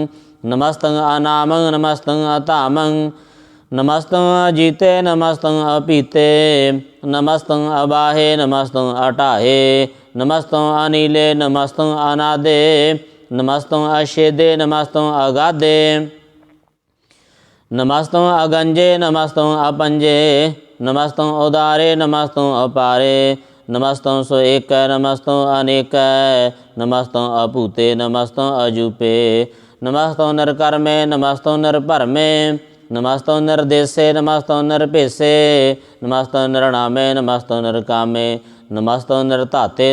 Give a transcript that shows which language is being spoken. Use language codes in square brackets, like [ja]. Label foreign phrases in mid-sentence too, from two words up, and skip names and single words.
[bra] ਨਮਸਤੰ ਅਨਾਮੰ ਨਮਸਤੰ ਅਧਾਮੰ। ਨਮਸਤੰ ਅਜੀਤੇ ਨਮਸਤੰ ਅਪੀਤੇ। ਨਮਸਤੰ ਅਬਾਹੇ ਨਮਸਤੰ ਅਟਾਹੇ। ਨਮਸਤੰ ਅਨੀਲੇ ਨਮਸਤੰ ਅਨਾਦੇ। ਨਮਸਤੰ ਅਛੇਦੇ ਨਮਸਤੰ ਅਗਾਧੇ। नमस्तुं अगंजे नमस्तुं अपंजे नमस्तुं उदारे नमस्तुं अपारे नमस्तुं सो एक नमस्तुं अनेक नमस्तुं अपूते नमस्तुं अजूपे नमस्तुं नरकर्मे नमस्तुं नरभरमे नमस्तुं नरदेशे नमस्तुं नरभेसे नमस्तुं नरनामे नमस्तुं नरकामे नमस्तुं नरधाते